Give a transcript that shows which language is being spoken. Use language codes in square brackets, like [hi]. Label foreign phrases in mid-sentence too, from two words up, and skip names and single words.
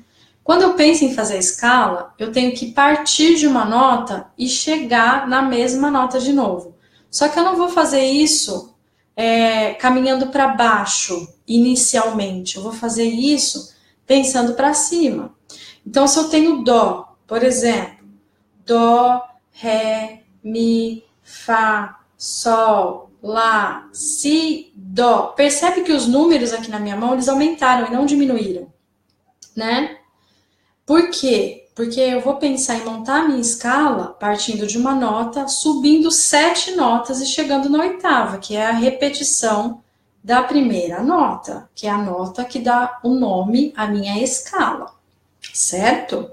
[pt] Quando eu penso em fazer a escala, eu tenho que partir de uma nota e chegar na mesma nota de novo. Só que eu não vou fazer isso caminhando para baixo, inicialmente. Eu vou fazer isso pensando para cima. Então, se eu tenho dó, por exemplo, dó, ré, mi, fá, sol, lá, si, dó. Percebe que os números aqui na minha mão, eles aumentaram e não diminuíram, né? Por quê? Porque eu vou pensar em montar a minha escala partindo de uma nota, subindo 7 notas e chegando na oitava, que é a repetição da primeira nota, que é a nota que dá o nome à minha escala, certo?